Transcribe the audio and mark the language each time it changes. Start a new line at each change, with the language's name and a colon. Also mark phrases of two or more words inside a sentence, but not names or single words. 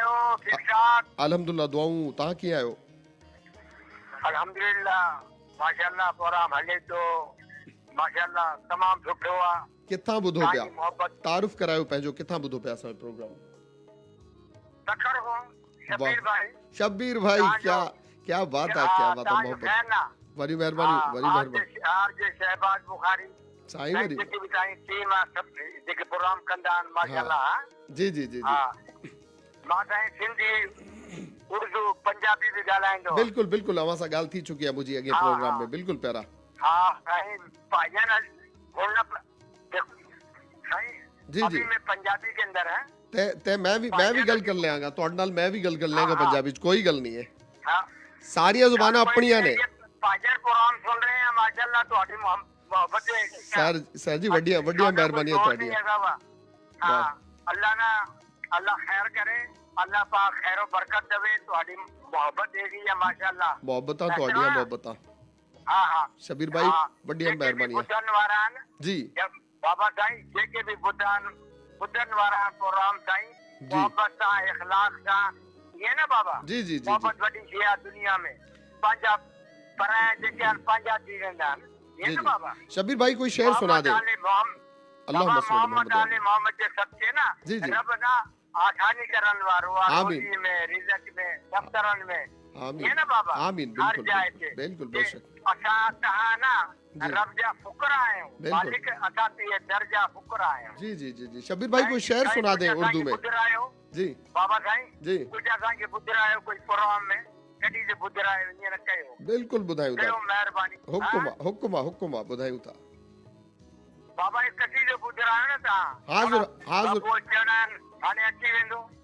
Sindhi: अल्हम्दुलिल्लाह, दुआऊं। तव्हां कीअं आहियो? अल्हम्दुलिल्लाह, माशाअल्लाह, प्रोग्राम हले तो माशाअल्लाह तमाम सुठो आहे। किथां ॿुधो पिया? तारुफ़ करायो पंहिंजो, किथां ॿुधो पिया असांजो प्रोग्राम? सखर हो शबीर भाई।
Urdu: شبیر بھائی، کیا بات ہے، کیا بات ہے، محبت.
Sindhi: वरी मेहरबानी, वरी मेहरबानी। आरजे शहबाज बुखारी साईं, वरी जेके भी ताईं टीम आहे, सब जेके प्रोग्राम कंदा आहिनि माशाअल्लाह। जी जी जी हां, मां ताईं सिंधी, उर्दू, पंजाबी भी ॻाल्हाईंदो। बिल्कुल बिल्कुल, अवां सां ॻाल्हि थी चुकी आहे मुंहिंजी अॻे प्रोग्राम में। बिल्कुल प्यारा।
Urdu: ہاں سائیں، بھائی جان بولنا سائیں जी जी میں پنجابی کے اندر ہے
Punjabi: ਤੇ ਮੈਂ ਭੀ ਗੱਲ ਕਰ ਲੈਂਗਾ ਤੁਹਾਡੇ ਨਾਲ, ਮੈਂ ਭੀ ਗੱਲ ਕਰ ਲੈਂਗਾ ਪੰਜਾਬੀ ਚ, ਕੋਈ ਗੱਲ ਨਹੀਂ ਹੈ। हां, ਸਾਰੀਆਂ ਜ਼ੁਬਾਨਾਂ ਅਪਣੀਆਂ ਨੇ।
Urdu: بھائی جان پروگرام سن رہے ہیں ماشاءاللہ, ਤੁਹਾਡੀ محبت ہے
Punjabi: ਸਰ ਜੀ, ਵੱਡੀਆਂ ਮਿਹਰਬਾਨੀ ਹੈ ਤੁਹਾਡੀ। ਹਾਂ, ਅੱਲ੍ਹਾ ਖ਼ੈਰ ਕਰੇ, ਅੱਲ੍ਹਾ ਪਾਕ ਖ਼ੈਰ ਔਰ ਬਰਕਤ ਦੇਵੇ, ਤੁਹਾਡੀ ਮੁਹੱਬਤ ਦੇਗੀ ਹੈ ਮਾਸ਼ਾਅੱਲ੍ਹਾ। मोहब्बतां ਤੁਹਾਡੀਆਂ मोहब्बतां। हां हां ਸ਼ਬੀਰ ਭਾਈ, ਵੱਡੀਆਂ ਮਿਹਰਬਾਨੀ ਹੈ धन्यवाद जी।
Sindhi: बाबा साईं जेके भी बुधन वारा प्रोग्राम साईं, मोहब्बत सां, इखलास सां, ये ना बाबा जी जी जी, मोहब्बत वॾी शइ आहे दुनिया में। पंहिंजा पराया जेके आहिनि पंहिंजा थी वेंदा आहिनि, ये ना बाबा।
Urdu: شبیر بھائی، کوئی شعر سنا دے.
Sindhi: अल्लाह मोहम्मद आले मोहम्मद जे सच्चे ना जी जी, रब ना आसानी करन वारो आहे, रोज़ी में, रिज़्क़ में, दफ्तरन में, ये ना बाबा। आमीन। हर जाए ते बिल्कुल बेशक। असां तहां ना रब जा फुकरा आहियूं, मालिक असां ते दर्जा फुकरा आहियूं। जी जी जी जी,
Urdu: شبیر بھائی کوئی شعر سنا دے اردو میں۔ جی
Sindhi: बाबा साईं जी, कुछ असांखे ॿुधायो कोई प्रोग्राम में, कॾहिं जे ॿुधायो ईअं न कयो। बिल्कुल ॿुधायूं था, महिरबानी। हुकुम ॿुधायूं था बाबा। हिकु कसीदो ॿुधायो न तव्हां। हाज़िर हाज़िर हाणे अची वेंदो।